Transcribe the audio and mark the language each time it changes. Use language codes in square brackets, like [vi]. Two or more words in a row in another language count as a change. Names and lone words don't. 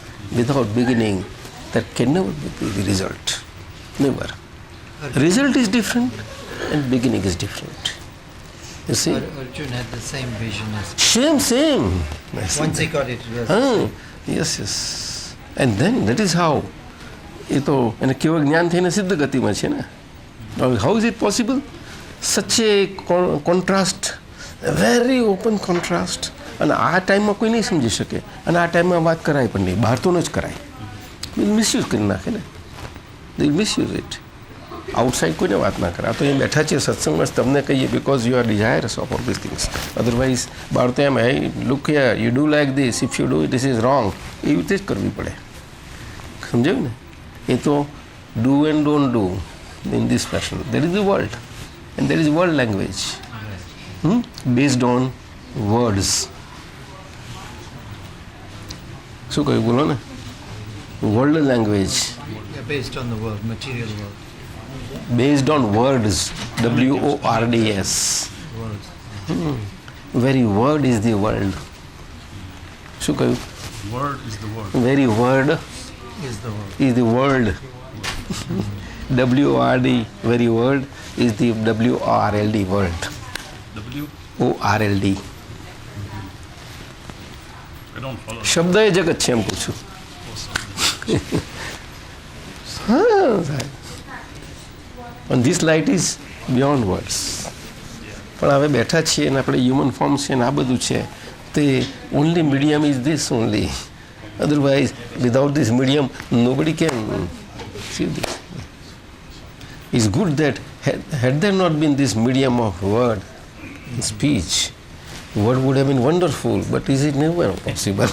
[en] Without beginning, there can never be the result. Never. Result is different and beginning is different. You see? Arjuna had the same vision as... Same. Once he got it, it was the same. Yes. And then that is how. [gu] એ તો એને કેવળ જ્ઞાન થઈને સિદ્ધ ગતિમાં છે ને. [en] How is it possible? Such a contrast, a very open contrast. [gu] અને આ ટાઈમમાં કોઈ નહીં સમજી શકે. અને આ ટાઈમમાં વાત કરાય પણ નહીં. બહાર તો ન જ કરાય. મિસયુઝ કરી નાખે ને. [en] They misuse it. [gu] આઉટસાઇડ કોઈને વાત ના કરે. આ તો અહીં બેઠા છીએ સત્સંગમાં તમને કહીએ [en] because you are desirous of all these things. Otherwise [gu] બહાર તો એમ [en] hey, look here, you do like this, if you do it, this is wrong. [gu] એવી રીતે જ કરવી પડે. સમજાયું ને? એ તો [en] do and don't do in this fashion. There is the world, and there is world language based on words. [gu] શું કહ્યું બોલો ને? [en] World language. Yeah, based on the world, material world. Based on words, words. Very word is the world. [gu] શું કહ્યું? [en] Word is the word. Very word Is the world. is the world. WORD, very word is the WORLD world. ORLD. I don't follow. [gu] શબ્દ એ જગત છે એમ પૂછું. [en] And this light is beyond words. [gu] પણ હવે બેઠા છીએ અને આપણે [en] human form [gu] છે ને આ બધું છે તે [en] only medium is this only. Otherwise, without this medium, nobody can see this. It's good that had there not been this medium of word, speech, word would have been wonderful, but is it never possible?